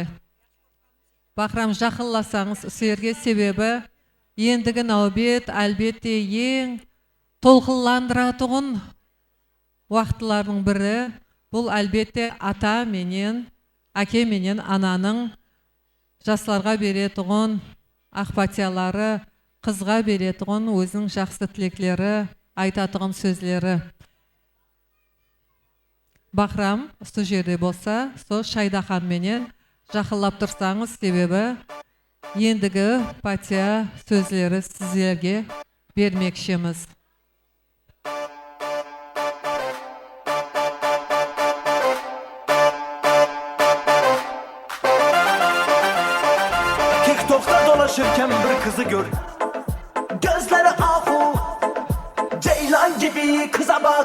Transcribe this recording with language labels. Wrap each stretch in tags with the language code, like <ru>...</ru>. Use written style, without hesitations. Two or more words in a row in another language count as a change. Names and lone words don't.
<kaa>Бахрам жақынласаңыз сіздерге, себебі ендігі нәубет әлбетте ең толқынландыратын уақытлардың бірі бұл әлбетте ата менен, әке менен ананың жастарға беретұғын ақпатиялары, қызға беретұғын өзінің жақсы тілеклері, айтатұғын сөзлері. Бахрам, сол жерде болса, сол Шайдахан менен жақылап тұрсаңыз, себебі ендігі патия сөзлері сіздерге бермекшіміз.</kaa> <tr>TikTok'ta dolaşırken bir kızı gör. Gözleri ahu, ceylan gibi kıza bak.</tr>